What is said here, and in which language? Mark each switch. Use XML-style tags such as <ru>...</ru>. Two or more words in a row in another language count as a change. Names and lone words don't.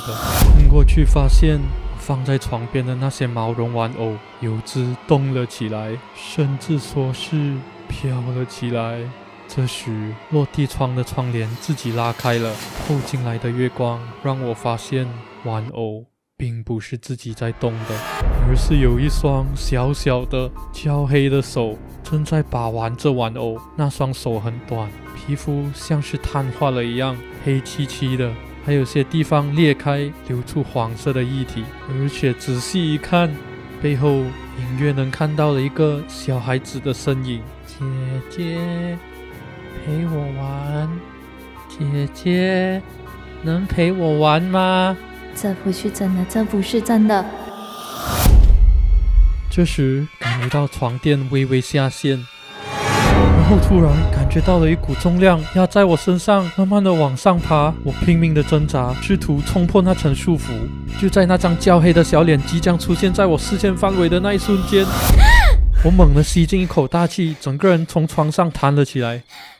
<zh>聽過去發現，放在床邊的那些毛絨玩偶有隻動了起來，甚至說是飄了起來。這時，落地窗的窗簾自己拉開了，透進來的月光讓我發現，玩偶並不是自己在動的，而是有一雙小小的焦黑的手正在把玩着玩偶。那雙手很短，皮膚像是碳化了一樣黑漆漆的，還有些地方裂開，流出黃色的液體。而且仔細一看，背後隱約能看到了一個小孩子的身影。姐姐，陪我玩。姐姐，能陪我玩嗎？這不是真的，這不是真的。這時感覺到床墊微微下陷，然後突然感覺到了一股重量壓在我身上，慢慢的往上爬。我拼命的掙扎，試圖衝破那層束縛。就在那張焦黑的小臉即將出現在我視線範圍的那一瞬間，我猛地吸進一口大氣，整個人從床上彈了起來。</zh>